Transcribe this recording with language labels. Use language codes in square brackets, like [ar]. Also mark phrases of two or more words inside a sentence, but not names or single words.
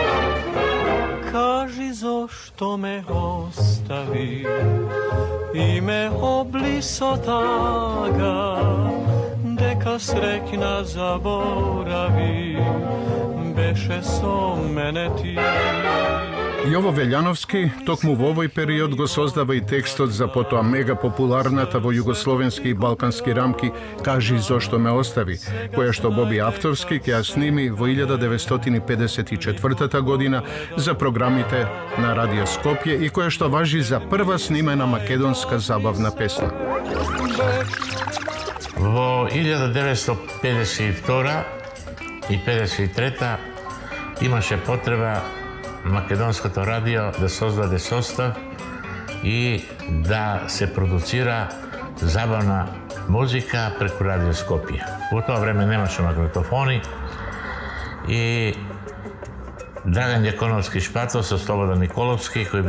[mk] Кажи зошто ме остави и ме облисо тага, дека среќна заборави, беше со мене ти. Јово Вељановски токму в овој период го создава и текстот за потом мега популарната во југословенски и балкански рамки Кажи зашто ме остави, која што Боби Автовски ќа сними во 1954. година за програмите на Радио Скопје и која што важи за прва снимена македонска забавна песма. Во 1952. и 1953. имаше потреба Македонското радио да создаде состав и да се продуцира забавна музика преку Радио Скопје. Во тоа време немаше магнетофони и Драган Дјаконовски Шпато со Слободан Николовски, кој